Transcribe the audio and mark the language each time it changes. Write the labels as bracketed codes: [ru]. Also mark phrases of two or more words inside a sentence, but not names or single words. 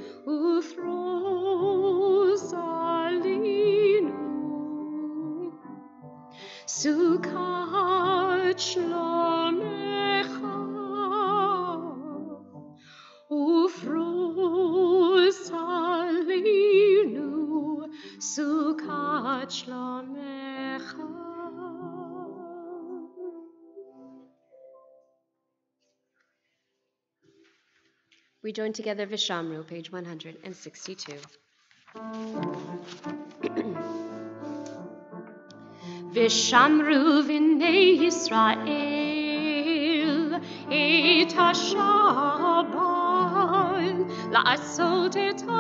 [he] ופרוש עלינו סוכת שלומך ופרוש עלינו סוכת שלומך. [en] We join together Vishamru, page 162. [he] ושמרו בני ישראל את השבת לעשות את